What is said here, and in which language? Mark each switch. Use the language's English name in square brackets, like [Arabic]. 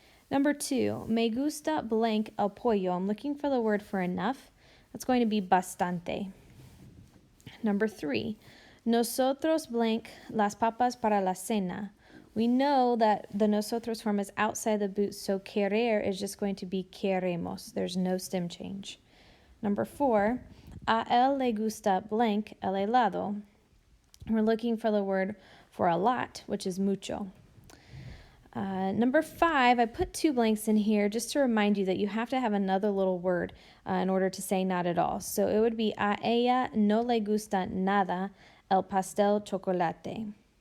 [English] Number 2, [Spanish] me gusta [English] blank [Spanish] el pollo. [English] I'm looking for the word for enough. That's going to be bastante. Number 3, [Spanish] nosotros [English] blank [Spanish] las papas para la cena. [English] We know that the nosotros form is outside the boot, so querer is just going to be queremos. There's no stem change. Number 4, [Spanish] a él le gusta [English] blank [Spanish] el helado. [English] We're looking for the word for a lot, which is mucho. Number 5, I put 2 blanks in here just to remind you that you have to have another little word in order to say not at all. So it would be [Spanish] a ella no le gusta nada el pastel chocolate.